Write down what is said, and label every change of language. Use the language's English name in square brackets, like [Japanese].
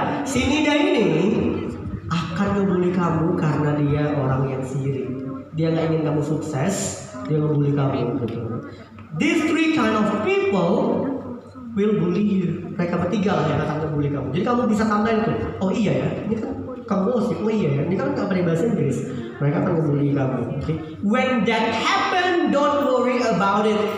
[Indonesian] Si Nida ini akan ngebully kamu karena dia orang yang sirik. Dia nggak ingin kamu sukses, dia ngebully kamu gitu. [English] These three kind of people will bully you. [Indonesian] Mereka bertiga lah yang akan ngebully kamu. Jadi kamu bisa tandain tuh. Oh iya ya, ini kan kamu gosip. Oh iya ya, ini kan nggak pakai bahasa Inggris. Mereka akan ngebully kamu. Okay? [English] When that happen, don't worry about it.